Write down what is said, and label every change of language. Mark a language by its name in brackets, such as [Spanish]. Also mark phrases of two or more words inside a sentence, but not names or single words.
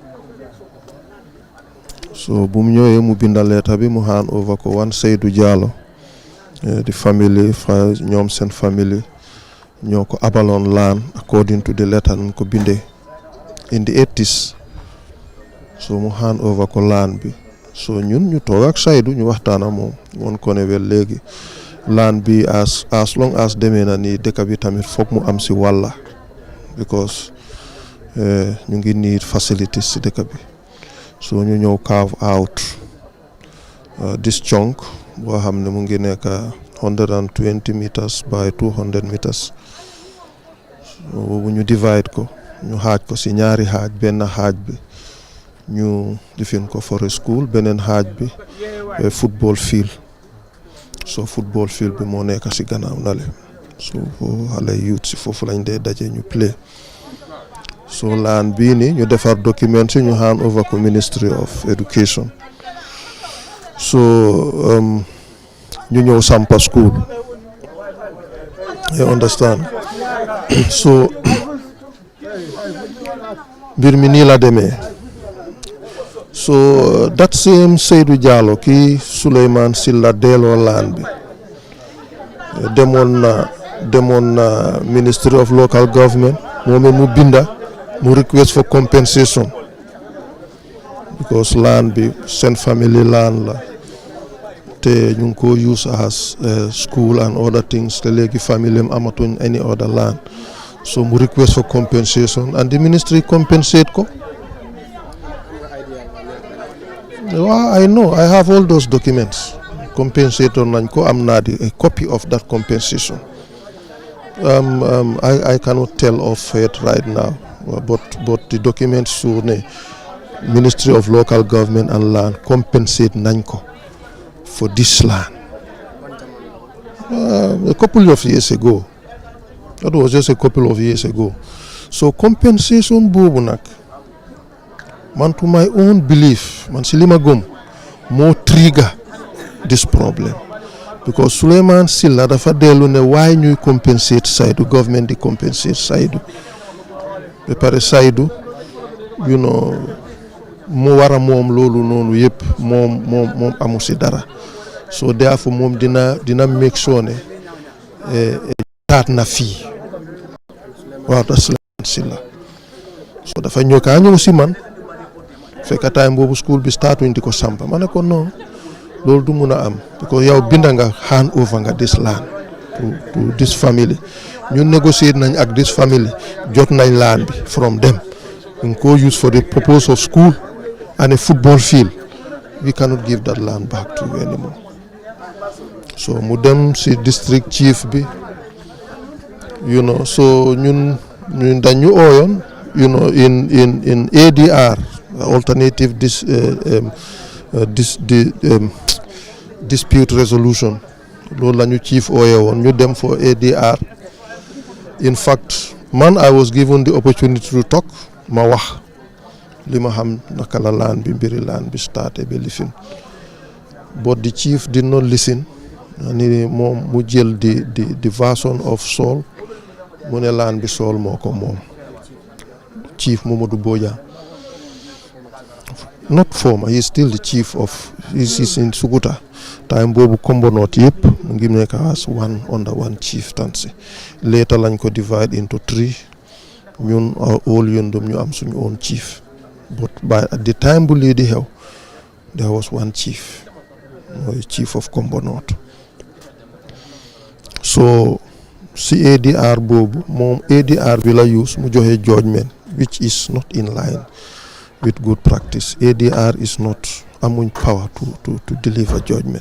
[Wolof] so bu mu ñëwee mu binda leetar bi mu [English] hand over [Wolof] ko wan Seydou Diallo the family ñoom seen family ñoo ko abaloon laan [English] according to the letter [Wolof] ñu ko bindee [English] in the 80s [Wolof] so mu [English] hand over [Wolof] ko laan bi so ñun ñu toog ak Seydou ñu waxtaan ak moom woon ko ne wel léegi laan bi [English] as long as [Wolof] demee na nii dëkk bi tamit foog mu am si wàlla because ñu ngi need facilities si dëkk bi so ñu ñëw [English] carve out this chunk [Wolof] boo xam ne mu ngi nekk [English] 120 meters by 200 meters [Wolof] boobu ñu divide ko ñu xaaj ko si ñaari xaaj benn xaaj bi ñu difin ko [English] forest school [Wolof] beneen xaaj bi [English] football field [Wolof] so football field bi moo nekk si gannaaw nale so foofu xale youth si foofu lañ dee daje ñu play so laan bii ni ñu defar document si ñu [English] hand over ko Ministry of Education [Wolof] so ñu ñëw sampa school [English] you understand [Wolof] so mbir mi nii la demee so [English] that same [Wolof] Seydou Diallo kii Souleymane Silla delloo laan bi demoon na Ministry of Local Government moom mu binda mu [English] request for compensation [Wolof] because land bi [English] seen family land [Wolof] la te ñu ngi ko use [English] as school and other things [Wolof] te léegi family am amatuñ [English] any other land [Wolof] so mu [English] request for compensation and the ministry compensate [Wolof] ko waaw [English] I know I have all those documents [Wolof] compensate nañ ko am naa [English] a copy of that compensation I cannot tell of it right now but the documents show [Wolof] ne Ministry of Local Government and Land compensate nañ ko [English] for this land a couple of years ago. That was just a couple of years ago. [Wolof] So compensation boobu nag man [English] to my own belief [Wolof] man si li ma gëm moo [English] trigger this problem [Wolof] because Souleymane Silla dafa dellu ne waaye ñuy compensate Saidou government di compensate Saidou ba pare Saidou [English] you know [Wolof] mu war a moom loolu noonu yëpp moom amu si dara so therefore moom dina make sure ne taat na fii waaw da Souleymane Silla so dafa ñëw si man fekk time boobu school bi startuñ di ko sampa ma ne ko non loolu du mun a am because yow binda nga [English] hand over nga this land to this family [Wolof] ñu négocier nañ ak [English] this family [Wolof] jot nañ land bi [English] from them [Wolof] ñu ko use [English] for the purpose of school and a football field. We cannot give that land back to you anymore. [Wolof] So mu dem si district chief bi so ñun dañu ooyoon [English] in ADR alternative dispute resolution [Wolof] loolu la ñu chief ooye woon ñu dem [English] for ADR. In fact man I was given the opportunity to talk [Wolof] ma wax li ma xam naka la land bi mbiri land bi starté ba lifin [English] but the chief did not listen [Wolof] ni moom mu jël [English] the version of Sol [Wolof] mu ne land bi Sol moo ko moom [English] chief Mamadou Bojang not former he is still the chief of he's in Sukuta [Wolof] time boobu Kombonoot yëpp mu ngi nekk [English] as under one chieftaincy later [Wolof] lañ ko [English] divide into 3 ñun all Yundum [Wolof] ñu am suñu [English] own chief. But at the time [Wolof] bu lii di xew [English] there was one chief mooy chief of Kombonoot so si ADR [Wolof] boobu moom ADR bi la [English] use [Wolof] mu joxe [English] judgment which is not in line with good practice. ADR is not [Wolof] amuñ [English] power to deliver judgment.